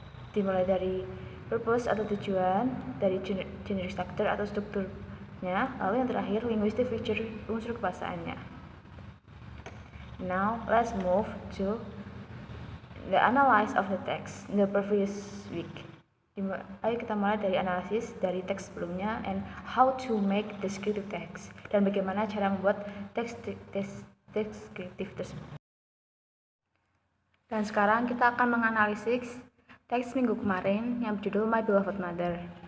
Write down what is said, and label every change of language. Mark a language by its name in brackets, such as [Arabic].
[Indonesian] Dimulai dari purpose atau tujuan, dari generic structure atau strukturnya, lalu yang terakhir linguistic feature, unsur kebahasaannya. [English] Now let's move to the analysis of the text in the previous week. [Indonesian] Ayo kita mulai dari analisis dari teks sebelumnya [English] and how to make descriptive text, [Indonesian] dan bagaimana cara membuat teks deskriptif tersebut. Dan sekarang kita akan menganalisis teks minggu kemarin yang berjudul My Beloved Mother.